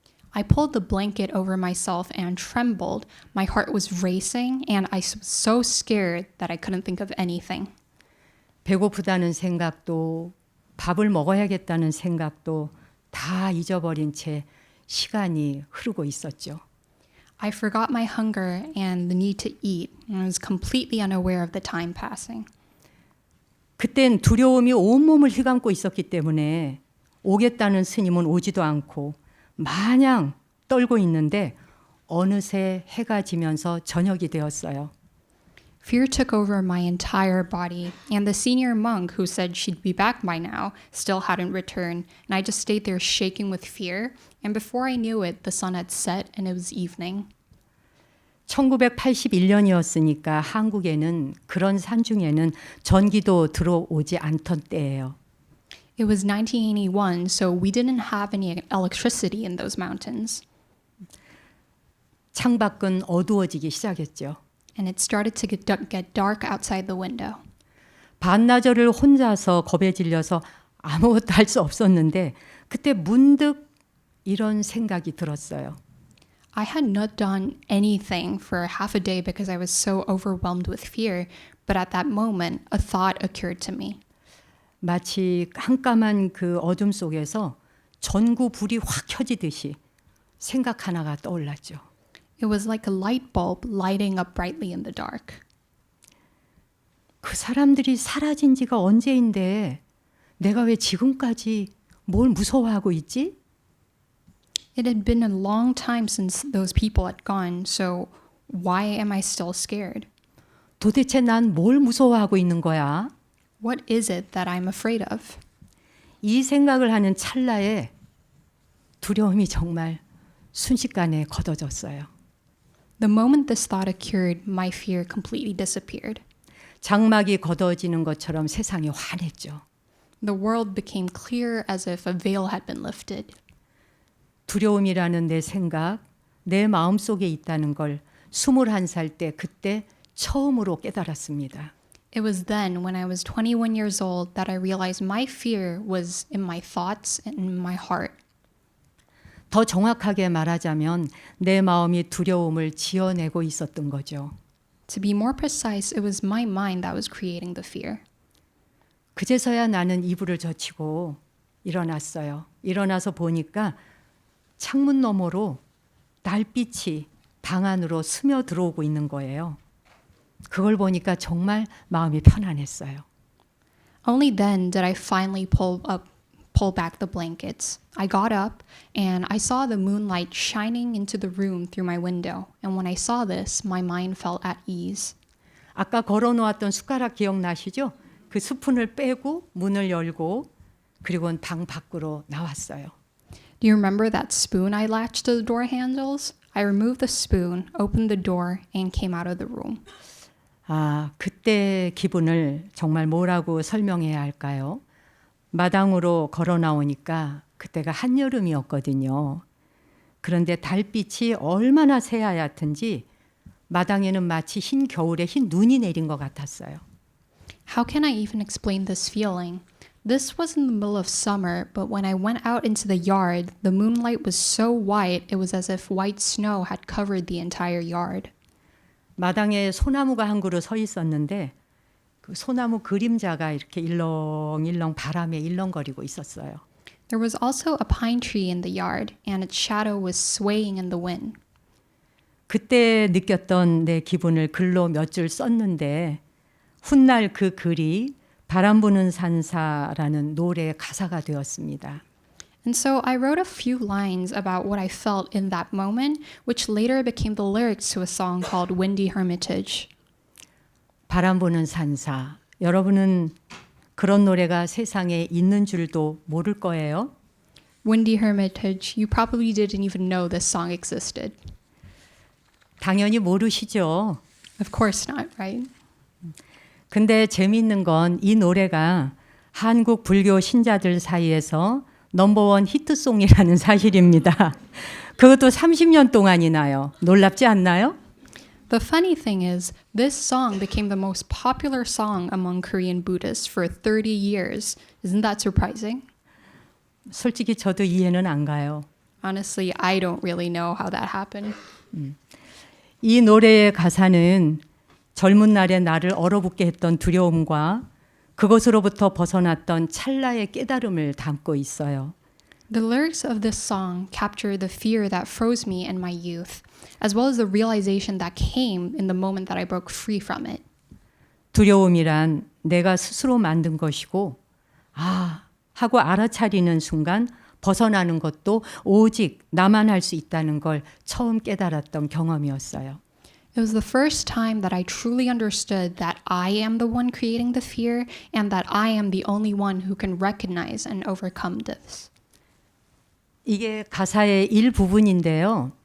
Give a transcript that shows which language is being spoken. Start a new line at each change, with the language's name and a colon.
English: I pulled the blanket over myself and trembled. My heart was racing and I was so scared that I couldn't think of anything.
Korean: 배고프다는 생각도 밥을 먹어야겠다는 생각도 다 잊어버린 채 시간이 흐르고 있었죠.
English: I forgot my hunger and the need to eat and I was completely unaware of the time passing.
Korean: 그땐 두려움이 온몸을 휘감고 있었기 때문에 오겠다는 스님은 오지도 않고 마냥 떨고 있는데 어느새 해가 지면서 저녁이 되었어요.
English: Fear took over my entire body, and the senior monk who said she'd be back by now still hadn't returned, and I just stayed there shaking with fear, and before I knew it, the sun had set and it was evening.
Korean: 1981년이었으니까 한국에는 그런 산중에는 전기도 들어오지 않던 때예요.
English: It was 1981, so we didn't have any electricity in those mountains,
Korean: 창밖은 어두워지기 시작했죠.
English: and it started to get dark outside the window.
Korean: 반나절을 혼자서 겁에 질려서 아무것도 할 수 없었는데 그때 문득 이런 생각이 들었어요.
English: I had not done anything for half a day because I was so overwhelmed with fear, but at that moment, a thought occurred to me.
Korean: 마치 깜깜한 그 어둠 속에서 전구 불이 확 켜지듯이 생각 하나가 떠올랐죠.
English: It was like a light bulb lighting up brightly in the dark.
Korean: 그 사람들이 사라진 지가 언제인데 내가 왜 지금까지 뭘 무서워하고 있지?
English: It had been a long time since those people had gone, so why am I still scared?
Korean: 도대체 난 뭘 무서워하고 있는 거야?
English: What is it that I'm afraid of?
Korean: 이 생각을 하는 찰나에 두려움이 정말 순식간에 걷어졌어요.
English: The moment this thought occurred, my fear completely disappeared.
Korean: 장막이 걷어지는 것처럼 세상이 환했죠.
English: The world became clear as if a veil had been lifted.
Korean: 두려움이라는 내 생각, 내 마음속에 있다는 걸 21살 때 그때 처음으로 깨달았습니다.
English: It was then, when I was 21 years old, that I realized my fear was in my thoughts and in my heart.
Korean: 더 정확하게 말하자면 내 마음이 두려움을 지어내고 있었던 거죠.
English: To be more precise, it was my mind that was creating the fear.
Korean: 그제서야 나는 이불을 젖히고 일어났어요. 일어나서 보니까 창문 너머로 달빛이 방 안으로 스며 들어오고 있는 거예요. 그걸 보니까 정말 마음이 편안했어요.
English: Only then did I finally pull back the blankets. I got up and I saw the moonlight shining into the room through my window. And when I saw this, my mind felt at ease.
Korean: 아까 걸어놓았던 숟가락 기억나시죠? 그 스푼을 빼고 문을 열고 그리고는 방 밖으로 나왔어요.
English: Do you remember that spoon I latched to the door handles? I removed the spoon, opened the door, and came out of the room.
Korean: 아, 그때 기분을 정말 뭐라고 설명해야 할까요? 마당으로 걸어 나오니까 그때가 한여름이었거든요. 그런데 달빛이 얼마나 새하얗든지 마당에는 마치 흰 겨울에 흰 눈이 내린 것 같았어요.
English: How can I even explain this feeling? This was in the middle of summer, but when I went out into the yard, the moonlight was so white, it was as if white snow had covered the entire yard.
Korean: 마당에 소나무가 한 그루 서 있었는데 그 소나무 그림자가 이렇게 일렁일렁 바람에 일렁거리고 있었어요.
English: There was also a pine tree in the yard, and its shadow was swaying in the wind.
Korean: 그때 느꼈던 내 기분을 글로 몇 줄 썼는데 훗날 그 글이 바람 부는 산사라는 노래의 가사가 되었습니다.
English: And so I wrote a few lines about what I felt in that moment, which later became the lyrics to a song called Windy Hermitage.
Korean: 바람 부는 산사. 여러분은 그런 노래가 세상에 있는 줄도 모를 거예요.
English: Windy Hermitage, you probably didn't even know this song existed.
Korean: 당연히 모르시죠.
English: Of course not, right?
Korean: 근데 재미있는 건 이 노래가 한국 불교 신자들 사이에서 넘버원 히트송이라는 사실입니다. 그것도 30년 동안이나요. 놀랍지 않나요?
English: The funny thing is, this song became the most popular song among Korean Buddhists for 30 years. Isn't that surprising?
Korean: 솔직히 저도 이해는 안 가요.
English: Honestly, I don't really know how that happened.
Korean: 이 노래의 가사는 젊은 날의 나를 얼어붙게 했던 두려움과 그것으로부터 벗어났던 찰나의 깨달음을 담고 있어요.
English: The lyrics of this song capture the fear that froze me in my youth, as well as the realization that came in the moment that I broke free from it.
Korean: 두려움이란 내가 스스로 만든 것이고 하고 알아차리는 순간 벗어나는 것도 오직 나만 할 수 있다는 걸 처음 깨달았던 경험이었어요.
English: It was the first time that I truly understood that I am the one creating the fear and that I am the only one who can recognize and overcome this.
Korean: 이게 가사의 일부분인데요.